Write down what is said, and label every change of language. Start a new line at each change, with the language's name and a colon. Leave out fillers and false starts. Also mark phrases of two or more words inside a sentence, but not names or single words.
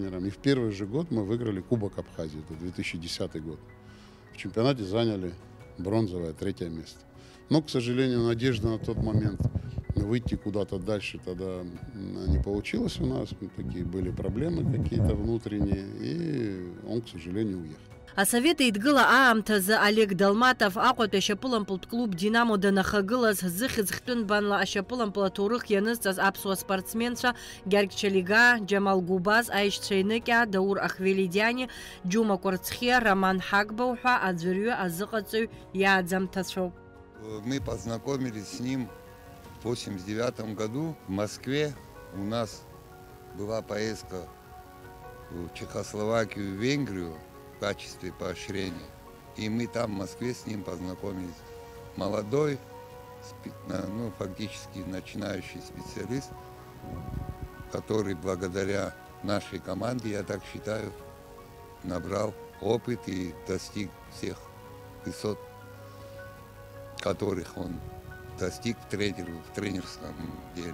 Russian: И в первый же год мы выиграли Кубок Абхазии, это 2010 год. В чемпионате заняли бронзовое 3-е место. Но, к сожалению, надежда на тот момент выйти куда-то дальше тогда не получилось у нас. Такие были проблемы какие-то внутренние, и он, к сожалению, уехал.
Abkhazian: Асовет еидгыла аамҭазы Олег Долматов Аҟәатәи ашьапылампылтә клуб «Динамо» данахагылаз зыхьӡ хҭынбанла ашьапылампыл аҭоурых ианызҵаз аԥсуа спортсменцәа Гьаргь Чалига, Џьамал Губаз, Аишьцәа Еныкьаа, Даур Ахвелидиани, Џьума Кәарцхиа, Роман Хагба уҳәа аӡәырҩы азыҟаҵаҩ иааӡамҭацәоуп.
Russian: Мы познакомились с ним в 1989 году в Москве. У нас была поездка в Чехословакию и Венгрию в качестве поощрения. И мы там в Москве с ним познакомились. Молодой, фактически начинающий специалист, который благодаря нашей команде, я так считаю, набрал опыт и достиг всех высот, которых он достиг в тренерском деле.